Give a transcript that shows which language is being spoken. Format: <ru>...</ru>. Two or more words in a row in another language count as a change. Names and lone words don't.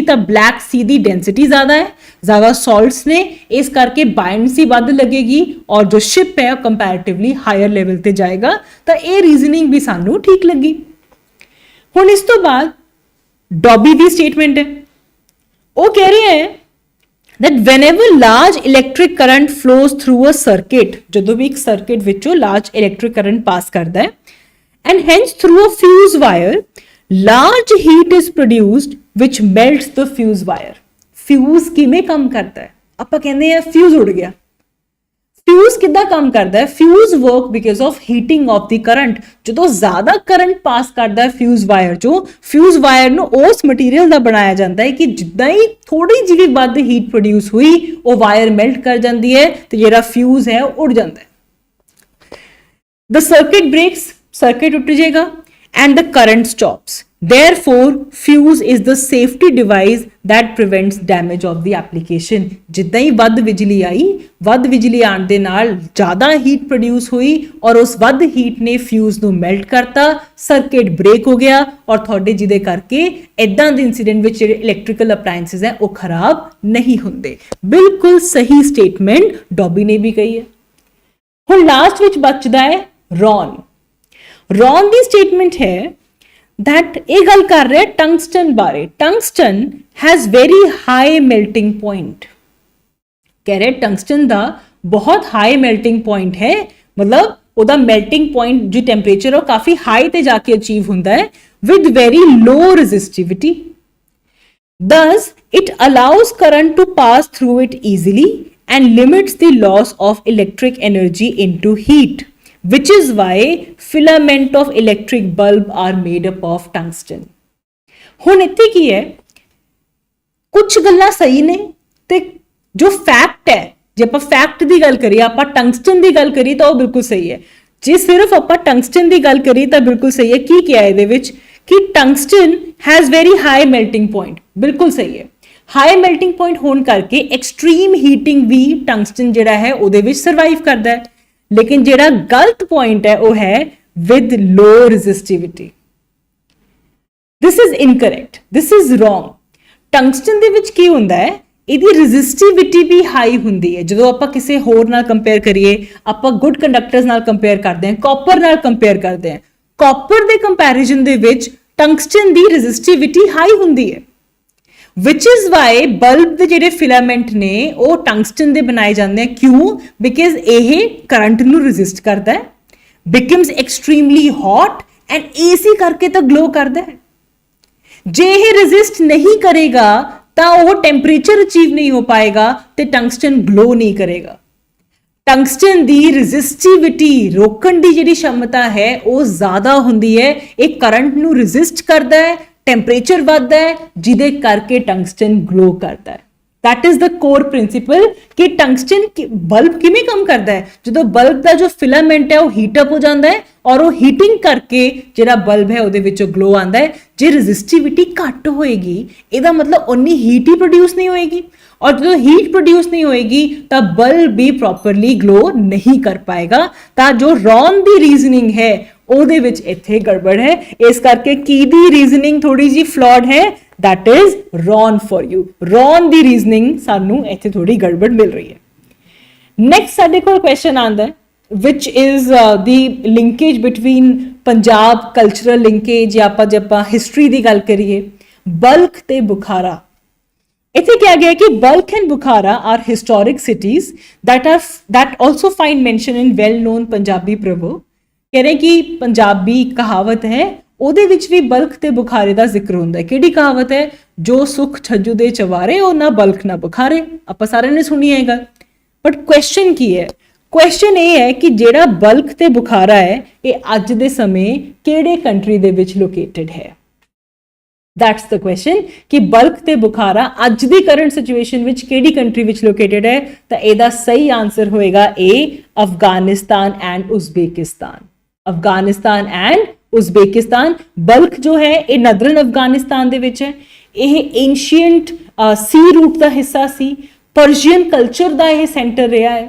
<pa>ਤਾਂ ਬਲੈਕ ਸੀ ਦੀ ਡੈਂਸਿਟੀ ਜ਼ਿਆਦਾ ਹੈ, ਜ਼ਿਆਦਾ ਸਾਲਟਸ ਨੇ, ਇਸ ਕਰਕੇ ਬਾਇੰਸੀ ਵੱਧ ਲੱਗੇਗੀ ਔਰ ਜੋ ਸ਼ਿਪ ਹੈ ਉਹ</pa> <en>comparatively higher level</en> <pa>ਤੇ ਜਾਏਗਾ। ਤਾਂ ਇਹ ਰੀਜ਼ਨਿੰਗ ਵੀ ਸਾਨੂੰ ਠੀਕ ਲੱਗੀ। ਹੁਣ ਇਸ ਤੋਂ ਬਾਅਦ ਡੌਬੀ ਦੀ ਸਟੇਟਮੈਂਟ ਹੈ। ਉਹ ਕਹਿ ਰਿਹਾ ਹੈ</pa> <en>that whenever large electric current flows through a circuit,</en> <pa>ਜਦੋਂ ਵੀ ਇੱਕ circuit ਵਿੱਚੋਂ</pa> <en>large electric current pass</en> <pa>ਕਰਦਾ ਹੈ,</pa> <en>and hence through a fuse wire, large heat is produced which melts the fuse wire.</en> <pa>Fuse ਕਿਵੇਂ ਕੰਮ ਕਰਦਾ ਹੈ? ਆਪਾਂ ਕਹਿੰਦੇ ਆ fuse ਉੜ ਗਿਆ। Fuse ਕਿੱਦਾਂ ਕੰਮ ਕਰਦਾ ਹੈ?</pa> <en>Fuse work because of heating of the current.</en> <pa>ਜਦੋਂ ਜ਼ਿਆਦਾ ਕਰੰਟ ਪਾਸ ਕਰਦਾ ਹੈ</pa> <en>fuse wire</en> <pa>ਚੋਂ,</pa> <en>fuse wire</en> <pa>ਨੂੰ ਉਸ ਮਟੀਰੀਅਲ ਦਾ ਬਣਾਇਆ ਜਾਂਦਾ ਹੈ ਕਿ ਜਿੱਦਾਂ ਹੀ ਥੋੜੀ ਜਿਹੀ ਵੀ ਵੱਧ</pa> <en>heat produce</en> <pa>ਹੋਈ, ਉਹ</pa> <en>wire melt</en> <pa>ਕਰ ਜਾਂਦੀ ਹੈ ਤੇ ਜਿਹੜਾ ਫਿਊਜ਼ ਹੈ ਉਹ ਉੜ ਜਾਂਦਾ ਹੈ।</pa> <en>The circuit breaks, circuit</en> <pa>ਟੁੱਟ ਜਾਏਗਾ</pa> <en>and the current stops. Therefore, fuse is the safety device that prevents damage of the application.</en> <pa>ਜਿੱਦਾਂ ਹੀ ਵੱਧ ਬਿਜਲੀ ਆਈ, ਵੱਧ ਬਿਜਲੀ ਆਉਣ ਦੇ ਨਾਲ ਜ਼ਿਆਦਾ</pa> <en>heat produce</en> <pa>ਹੋਈ ਔਰ ਉਸ ਵੱਧ ਹੀਟ ਨੇ ਫਿਊਜ਼ ਨੂੰ ਮੈਲਟ ਕਰਤਾ,</pa> <en>circuit break</en> <pa>ਹੋ ਗਿਆ ਔਰ ਤੁਹਾਡੇ ਜਿਹਦੇ ਕਰਕੇ ਇਦਾਂ ਦੇ ਇਨਸੀਡੈਂਟ ਵਿੱਚ ਜਿਹੜੇ</pa> <en>electrical appliances</en> <pa>ਹੈ ਉਹ ਖਰਾਬ ਨਹੀਂ ਹੁੰਦੇ। ਬਿਲਕੁਲ ਸਹੀ ਸਟੇਟਮੈਂਟ ਡੌਬੀ ਨੇ ਵੀ ਕਹੀ ਹੈ। ਹੁਣ ਲਾਸਟ ਵਿੱਚ ਬਚਦਾ ਹੈ ਰੌਨ। ਰੌਨ ਦੀ ਸਟੇਟਮੈਂਟ ਹੈ that ਇਹ ਗੱਲ ਕਰ ਰਿਹਾ ਟੰਗਸਟਨ ਬਾਰੇ।</pa> <en>ਟੰਗਸਟਨ has very high melting point।</en> <pa>ਕਹਿ ਰਹੇ ਟੰਗਸਟਨ ਦਾ ਬਹੁਤ</pa> <en>high melting point</en> <pa>ਹੈ, ਮਤਲਬ ਉਹਦਾ</pa> <en>melting point</en> <pa>ਜੋ ਟੈਂਪਰੇਚਰ ਉਹ ਕਾਫੀ ਹਾਈ ਤੇ ਜਾ ਕੇ ਅਚੀਵ ਹੁੰਦਾ ਹੈ</pa> <en>with very low resistivity. Thus, it allows current to pass through it easily and limits the loss of electric energy into heat, which is why filament of electric bulb are made up of tungsten.</en> <pa>ਹੁਣ ਇੱਥੇ ਕੀ ਹੈ, ਕੁਝ ਗੱਲਾਂ ਸਹੀ ਨੇ ਤੇ ਜੋ ਫੈਕਟ ਹੈ, ਜੇ ਆਪਾਂ ਫੈਕਟ ਦੀ ਗੱਲ ਕਰੀਏ, ਆਪਾਂ ਟੰਗਸਟਨ ਦੀ ਗੱਲ ਕਰੀਏ ਤਾਂ ਉਹ ਬਿਲਕੁਲ ਸਹੀ ਹੈ। ਜੇ ਸਿਰਫ ਆਪਾਂ ਟੰਗਸਟਨ ਦੀ ਗੱਲ ਕਰੀਏ ਤਾਂ ਬਿਲਕੁਲ ਸਹੀ ਹੈ। ਕੀ ਕਿਹਾ ਇਹਦੇ ਵਿੱਚ ਕਿ</pa> <en>tungsten has very high melting point,</en> <pa>ਬਿਲਕੁਲ ਸਹੀ ਹੈ।</pa> <en>high melting point</en> <pa>ਹੋਣ ਕਰਕੇ</pa> <en>extreme heating</en> <pa>ਵੀ ਟੰਗਸਟਨ ਜਿਹੜਾ ਹੈ ਉਹਦੇ ਵਿੱਚ ਸਰਵਾਈਵ ਕਰਦਾ ਹੈ। ਲੇਕਿਨ ਜਿਹੜਾ ਗਲਤ ਪੁਆਇੰਟ ਹੈ ਉਹ ਹੈ</pa> <en>with low resistivity. This is incorrect. This is wrong.</en> <pa>ਟੰਗਸਟਨ ਦੇ ਵਿੱਚ ਕੀ ਹੁੰਦਾ ਹੈ, ਇਹਦੀ ਰੈਜ਼ਿਸਟਿਵਿਟੀ ਵੀ ਹਾਈ ਹੁੰਦੀ ਹੈ। ਜਦੋਂ ਆਪਾਂ ਕਿਸੇ ਹੋਰ ਨਾਲ ਕੰਪੇਅਰ ਕਰੀਏ, ਆਪਾਂ</pa> <en>good conductors</en> <pa>ਨਾਲ ਕੰਪੇਅਰ ਕਰਦੇ ਹਾਂ, ਕਾਪਰ ਨਾਲ ਕੰਪੇਅਰ ਕਰਦੇ ਹਾਂ, ਕਾਪਰ ਦੇ ਕੰਪੈਰੀਜ਼ਨ ਦੇ ਵਿੱਚ ਟੰਗਸਟਨ ਦੀ ਰੈਜ਼ਿਸਟਿਵਿਟੀ ਹਾਈ ਹੁੰਦੀ ਹੈ।</pa> <en>which is why</en> <pa>bulb ਦੇ ਜਿਹੜੇ ਫਿਲਾਮੈਂਟ ਨੇ ਉਹ ਟੰਗਸਟਨ ਦੇ ਬਣਾਏ ਜਾਂਦੇ ਆ। ਕਿਉਂ? ਬਿਕਾਜ਼ ਇਹ ਕਰੰਟ ਨੂੰ ਰੈਜ਼ਿਸਟ ਕਰਦਾ ਹੈ,</pa> <en>becomes extremely hot and</en> <pa>AC ਕਰਕੇ ਤਾਂ ਗਲੋ ਕਰਦਾ ਹੈ। ਜੇ ਇਹ ਰੈਜ਼ਿਸਟ ਨਹੀਂ ਕਰੇਗਾ ਤਾਂ ਉਹ ਟੈਂਪਰੇਚਰ ਅਚੀਵ ਨਹੀਂ ਹੋ ਪਾਏਗਾ ਤੇ ਟੰਗਸਟਨ ਗਲੋ ਨਹੀਂ ਕਰੇਗਾ। ਟੰਗਸਟਨ ਦੀ ਰੈਜ਼ਿਸਟਿਵਿਟੀ ਰੋਕਣ ਦੀ ਜਿਹੜੀ ਸ਼ਮਤਾ ਹੈ ਉਹ ਜ਼ਿਆਦਾ ਹੁੰਦੀ ਹੈ। ਇਹ ਕਰੰਟ ਨੂੰ ਰੈਜ਼ਿਸਟ ਕਰਦਾ ਹੈ, ਟੈਂਪਰੇਚਰ ਵੱਧਦਾ ਹੈ, ਜਿਹਦੇ ਕਰਕੇ ਟੰਗਸਟਨ ਗਲੋ ਕਰਦਾ ਹੈ।</pa> <en>that is the core principle</en> <pa>ਕਿ</pa> <en>tungsten bulb</en> <pa>ਕਿਵੇਂ ਕੰਮ ਕਰਦਾ ਹੈ। ਜਦੋਂ ਬਲਬ ਦਾ ਜੋ ਫਿਲਾਮੈਂਟ ਹੈ ਉਹ</pa> <en>heat up</en> <pa>ਹੋ ਜਾਂਦਾ ਹੈ ਔਰ ਉਹ ਹੀਟਿੰਗ ਕਰਕੇ ਜਿਹੜਾ ਬਲਬ ਹੈ ਉਹਦੇ ਵਿੱਚੋਂ ਗਲੋ ਆਉਂਦਾ ਹੈ। ਜੇ ਰੈਜ਼ਿਸਟਿਵਿਟੀ ਘੱਟ ਹੋਏਗੀ ਇਹਦਾ ਮਤਲਬ ਉਨੀ ਹੀਟ ਹੀ ਪ੍ਰੋਡਿਊਸ ਨਹੀਂ ਹੋਏਗੀ, ਔਰ ਜਦੋਂ</pa> <en>heat produce</en> <pa>ਨਹੀਂ ਹੋਏਗੀ ਤਾਂ ਬਲਬ ਵੀ ਪ੍ਰੋਪਰਲੀ ਗਲੋ ਨਹੀਂ ਕਰ ਪਾਏਗਾ। ਤਾਂ ਜੋ ਰੌਨ ਦੀ ਰੀਜ਼ਨਿੰਗ ਹੈ ਉਹਦੇ ਵਿੱਚ ਇੱਥੇ ਗੜਬੜ ਹੈ। ਇਸ ਕਰਕੇ ਕੀ ਦੀ ਰੀਜ਼ਨਿੰਗ ਥੋੜੀ ਜੀ ਫਲॉड ਹੈ,</pa> <en>that is wrong for you.</en> <pa>wrong ਦੀ ਰੀਜ਼ਨਿੰਗ ਸਾਨੂੰ ਇੱਥੇ ਥੋੜੀ ਗੜਬੜ ਮਿਲ ਰਹੀ ਹੈ। ਨੈਕਸਟ ਸਾਡੇ ਕੋਲ ਕੁਐਸਚਨ ਆਉਂਦਾ ਹੈ</pa> <en>which is the linkage between</en> <pa>ਪੰਜਾਬ</pa> <en>cultural linkage,</en> <pa>ਜਾਂ ਆਪਾਂ ਜੇ ਆਪਾਂ ਹਿਸਟਰੀ ਦੀ ਗੱਲ ਕਰੀਏ, ਬਲਖ ਤੇ ਬੁਖਾਰਾ। ਇੱਥੇ ਕਿਹਾ ਗਿਆ ਕਿ</pa> <en>Balkh and Bukhara are historic cities that also find mention in well known Punjabi proverb.</en> <pa>ਕਹਿ ਰਹੇ ਕਿ ਪੰਜਾਬੀ ਕਹਾਵਤ ਹੈ ਉਹਦੇ ਵਿੱਚ ਵੀ ਬਲਖ ਤੇ ਬੁਖਾਰੇ ਦਾ ਜ਼ਿਕਰ ਹੁੰਦਾ ਹੈ। ਕਿਹੜੀ ਕਹਾਵਤ ਹੈ? ਜੋ ਸੁਖ ਛੱਜੂ ਦੇ ਚਵਾਰੇ ਉਹ ਨਾ ਬਲਖ ਨਾ ਬੁਖਾਰੇ। ਆਪਾਂ ਸਾਰਿਆਂ ਨੇ ਸੁਣੀ ਹੈ ਇਹ ਗੱਲ। ਬਟ ਕੁਐਸਚਨ ਕੀ ਹੈ? ਕੁਐਸਚਨ ਇਹ ਹੈ ਕਿ ਜਿਹੜਾ ਬਲਖ ਤੇ ਬੁਖਾਰਾ ਹੈ ਇਹ ਅੱਜ ਦੇ ਸਮੇਂ ਕਿਹੜੇ ਕੰਟਰੀ ਦੇ ਵਿੱਚ ਲੋਕੇਟਡ ਹੈ।</pa> <en>That's the question</en> <pa>ਕਿ ਬਲਖ ਤੇ ਬੁਖਾਰਾ ਅੱਜ ਦੀ</pa> <en>current situation</en> <pa>ਵਿੱਚ ਕਿਹੜੀ ਕੰਟਰੀ ਵਿੱਚ ਲੋਕੇਟਡ ਹੈ। ਤਾਂ ਇਹਦਾ ਸਹੀ ਆਨਸਰ ਹੋਏਗਾ A, ਅਫਗਾਨਿਸਤਾਨ ਐਂਡ ਉਜ਼ਬੇਕਿਸਤਾਨ। ਅਫਗਾਨਿਸਤਾਨ ਐਂਡ ਉਜ਼ਬੇਕਿਸਤਾਨ। ਬਲਖ ਜੋ ਹੈ ਇਹ ਨਦਰਨ ਅਫਗਾਨਿਸਤਾਨ ਦੇ ਵਿੱਚ ਹੈ। ਇਹ</pa> <en>ancient sea route</en> <pa>ਦਾ ਹਿੱਸਾ ਸੀ,</pa> <en>Persian culture</en> <pa>ਦਾ ਇਹ ਸੈਂਟਰ ਰਿਹਾ ਹੈ।</pa>